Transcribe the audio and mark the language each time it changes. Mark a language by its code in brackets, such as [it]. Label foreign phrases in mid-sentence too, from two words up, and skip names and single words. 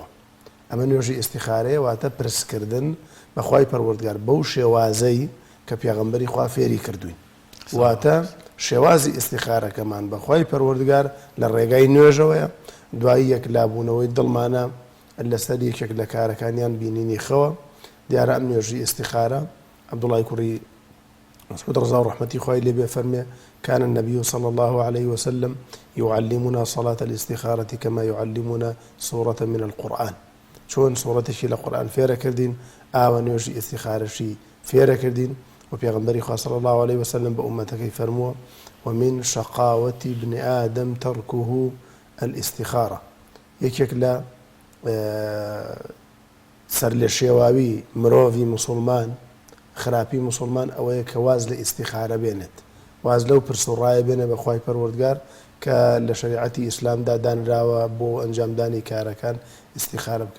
[ckb] ئەمە نوێژی ئیستیخارەیە واتە پرسکردن بەخوای پەروەردگار بەو شێوازەی کە پێغەمبەری خوا فێری کردوین. واتە شێوازی ئیستیخارەکەمان بەخوای پەروەردگار لە ڕێگای نوێژەوەیە دوایی یەکلابوونەوەی دڵمانە لەسەر یەکێک لە کارەکانیان بینینی خەوە. دیارە ئەم نوێژی ئیستیخارە عەبدوڵای کوڕی مسعود رضا ورحمتي خوای لێ بێ فەرمێ [ar] كان النبي صلى الله عليه وسلم يعلمنا صلاة الاستخارة كما يعلمنا سورة من القرآن. [ckb] چۆن سوورەتێکی لە قورآن فێرە کردین ئاوە نوێژی ئیستیخارەشی فێرە کردین و پێغەمبەری خوا [ar] صلی الله عليه وسلم [ckb] بە ئومەتەکەی فەرمووە [ar] ومن شقاوة ابن آدم تركه الاستخارة. [ckb] یەکێک لە سەر لێ شێواوی مرۆڤی مسلمان خراپی مسلمان ئەوەیە کە واز لە ئیستیخارە بێنێت واز لەو پرسوڕایە بێنێ بەخوای پەروەردگار کە لە شریعەتی ئیسلامدا دانراوە بۆ ئەنجامدانی کارەکان ئیستیخارە بکە.